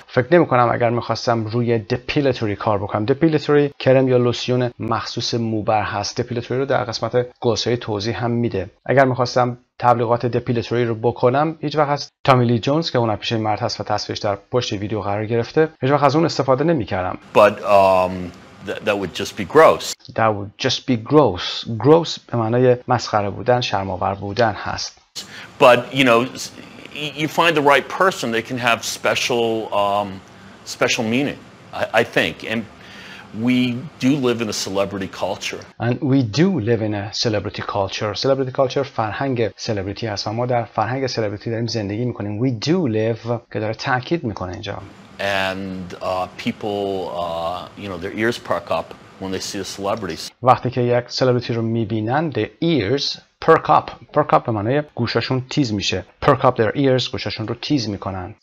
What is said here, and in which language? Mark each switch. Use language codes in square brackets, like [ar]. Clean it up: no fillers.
[fa] فکر نمی کنم اگر میخواستم روی دپیلاتوری کار بکنم. دپیلاتوری کرم یا لوسیون مخصوص موبر هست. دپیلاتوری رو در قسمت گلسای توضیح هم میده. اگر میخواستم تبلیغات دپیلاتوری رو بکنم هیچ وقت از تامی لی جونز که هنرپیشه مرد هست و تصویرش در پشت ویدیو قرار گرفته هیچ وقت از اون استفاده نمی کردم. [en] But that would just be gross. That would just be gross. [fa] Gross به معنای مسخره بودن، شرم‌آور بودن هست. [en] But you know, you find the right person, they can have special meaning, I think. And we do live in a celebrity culture. And we do live in a celebrity culture. Celebrity culture [fa] فرهنگ سلبریتی هست و ما در فرهنگ سلبریتی داریم زندگی میکنیم. [en] We do live [fa] که داره تاکید میکنه اینجا. [en] And people, you know, their ears perk up when they see the celebrities. [fa] وقتی که یک سلبریتی رو میبینن [en] their ears perk up. perk up [fa] به معنای گوشاشون تیز میشه. [en] perk up their ears [fa] گوشاشون رو تیز میکنن.